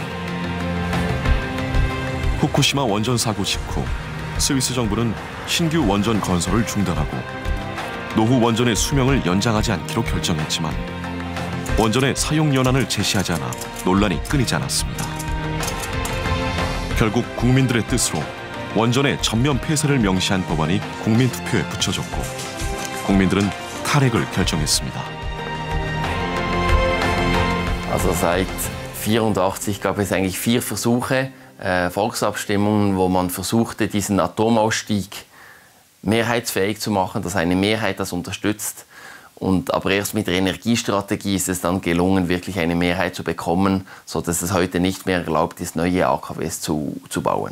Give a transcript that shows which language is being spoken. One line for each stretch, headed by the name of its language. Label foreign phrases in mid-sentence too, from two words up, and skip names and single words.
Korean: 후쿠시마 원전 사고 직후 스위스 정부는 신규 원전 건설을 중단하고 노후 원전의 수명을 연장하지 않기로 결정했지만 원전의 사용 연한을 제시하지 않아 논란이 끊이지 않았습니다. 결국 국민들의 뜻으로 원전의 전면 폐쇄를 명시한 법안이 국민투표에 붙여졌고 국민들은 탈핵을 결정했습니다.
German: Also seit 1984 gab es eigentlich 4 Versuche, Volksabstimmungen, wo man versuchte, diesen Atomausstieg mehrheitsfähig zu machen, dass eine Mehrheit das unterstützt. Aber erst mit der Energiestrategie ist es dann gelungen, wirklich eine Mehrheit zu bekommen, sodass es heute nicht mehr erlaubt ist, neue AKWs zu bauen.